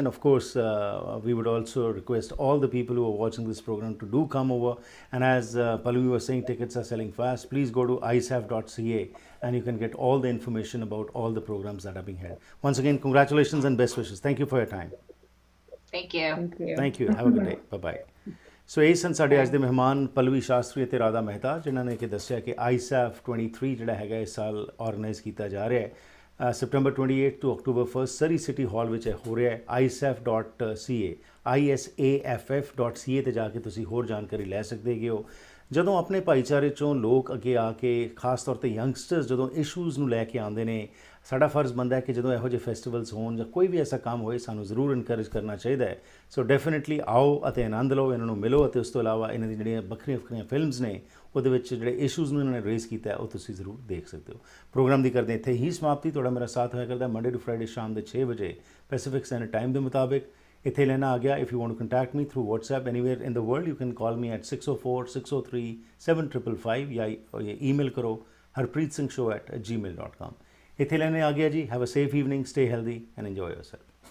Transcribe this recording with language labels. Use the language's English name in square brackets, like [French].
[English] And of course, we would also request all the people who are watching this program to do come over. And as Pallavi was saying, tickets are selling fast. Please go to isaff.ca and you can get all the information about all the programs that are being held. Once again, congratulations and best wishes. Thank you for your time. Thank you. Thank you. Thank you. Have a good day. Bye-bye. [Punjabi] ਸੋ ਇਹ ਸਨ ਸਾਡੇ ਅੱਜ ਦੇ ਮਹਿਮਾਨ ਪੱਲਵੀ ਸ਼ਾਸਤਰੀ ਅਤੇ ਰਾਧਾ ਮਹਿਤਾ, ਜਿਨ੍ਹਾਂ ਨੇ ਕਿ ਦੱਸਿਆ ਕਿ ISAFF 23 ਜਿਹੜਾ ਹੈਗਾ ਇਸ ਸਾਲ ਆਰਗੇਨਾਈਜ਼ ਕੀਤਾ ਜਾ ਰਿਹਾ ਹੈ ਸੈਪਟੈਂਬਰ 28 ਤੋਂ ਅਕਤੂਬਰ 1 ਸਰੀ ਸਿਟੀ ਹਾਲ ਵਿੱਚ ਹੋ ਰਿਹਾ ਹੈ। isaff.ca ISAFF.ca ਤੇ ਜਾ ਕੇ ਤੁਸੀਂ ਹੋਰ ਜਾਣਕਾਰੀ ਲੈ ਸਕਦੇ ਹੋ। ਜਦੋਂ ਆਪਣੇ ਭਾਈਚਾਰੇ ਚੋਂ ਲੋਕ ਅੱਗੇ ਆ ਕੇ, ਖਾਸ ਤੌਰ ਤੇ ਯੰਗਸਟਰਸ ਜਦੋਂ ਇਸ਼ੂਜ਼ ਨੂੰ ਲੈ ਕੇ ਆਉਂਦੇ ਨੇ, ਸਾਡਾ ਫਰਜ਼ ਬਣਦਾ ਹੈ ਕਿ ਜਦੋਂ ਇਹੋ ਜਿਹੇ ਫੈਸਟੀਵਲਸ ਹੋਣ ਜਾਂ ਕੋਈ ਵੀ ਐਸਾ ਕੰਮ ਹੋਏ, ਸਾਨੂੰ ਜ਼ਰੂਰ ਇਨਕਰੇਜ ਕਰਨਾ ਚਾਹੀਦਾ ਹੈ। ਸੋ ਡੈਫੀਨੇਟਲੀ ਆਓ ਅਤੇ ਆਨੰਦ ਲਓ, ਇਹਨਾਂ ਨੂੰ ਮਿਲੋ, ਅਤੇ ਉਸ ਤੋਂ ਇਲਾਵਾ ਇਹਨਾਂ ਦੀ ਜਿਹੜੀਆਂ ਵੱਖਰੀਆਂ ਫਿਲਮਸ ਨੇ ਉਹਦੇ ਵਿੱਚ ਜਿਹੜੇ ਇਸ਼ੂਜ਼ ਨੂੰ ਇਹਨਾਂ ਨੇ ਰੇਜ਼ ਕੀਤਾ ਉਹ ਤੁਸੀਂ ਜ਼ਰੂਰ ਦੇਖ ਸਕਦੇ ਹੋ। ਪ੍ਰੋਗਰਾਮ ਦੀ ਕਰਦੇ ਇੱਥੇ ਹੀ ਸਮਾਪਤੀ। ਤੁਹਾਡਾ ਮੇਰਾ ਸਾਥ ਹੋਇਆ ਕਰਦਾ ਮੰਡੇ ਟੂ ਫਰਾਈਡੇ ਸ਼ਾਮ ਦੇ 6 ਵਜੇ ਪੈਸੀਫਿਕ ਸਟੈਂਡਰਡ ਟਾਈਮ ਦੇ ਮੁਤਾਬਿਕ। इत्थे लेना आ गया. [English] If you want to contact me through WhatsApp anywhere in the world, you can call me at 604-603-7555 [Hindi] या email करो [English] harpreetsinghshow@gmail.com. [Punjabi] इत्थे लेने आ गया जी. [English] Have a safe evening, stay healthy and enjoy yourself.